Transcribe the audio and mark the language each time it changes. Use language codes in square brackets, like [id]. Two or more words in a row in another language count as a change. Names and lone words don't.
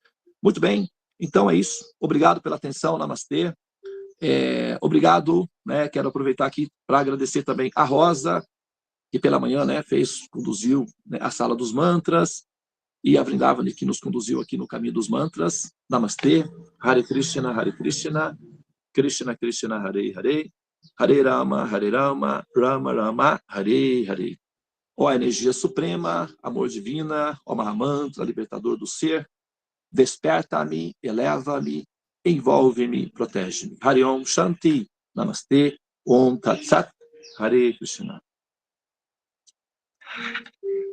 [pt] Muito bem, então é isso. Obrigado pela atenção, namastê. Obrigado, né, quero aproveitar aqui para agradecer também a Rosa, que pela manhã, né, conduziu, né, a sala dos mantras, e a Vrindavani, que nos conduziu aqui no caminho dos mantras. Namastê, [sa] Hare Krishna, Krishna Krishna, Hare Hare, Hare Rama, Rama Rama, Hare Hare. [pt] Ó energia suprema, amor divina, ó Mahamantra, libertador do ser, desperta-me, eleva-me, envolve-me, protege-me. [sa] Hare Om Shanti, Namastê, Om Tat Sat, Hare Krishna.